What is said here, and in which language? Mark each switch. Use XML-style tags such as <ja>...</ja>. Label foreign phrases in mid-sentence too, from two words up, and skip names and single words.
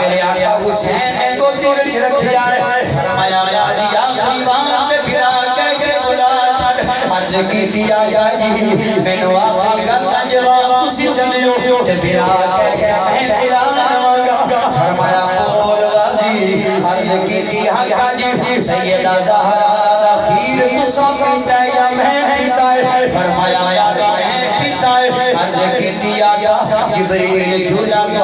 <pa>آقا حسین نے گودی وچ رکھیا ہے فرمایا یا جی آخری وار تے بھرا کہہ کے بلا چھڈ عرض کیتی آیا جی مینوں آخری گل دا جواب تسی چلیو تے بھرا کہہ کے میں بلا لواں گا فرمایا بول غازی عرض کیتی آقا جی سیدہ زہرا دا خیر تساں پیتا یا میں پیتا ہے فرمایا یا میں پیتا ہے عرض کیتی آقا جبریل جھولا تو</pa>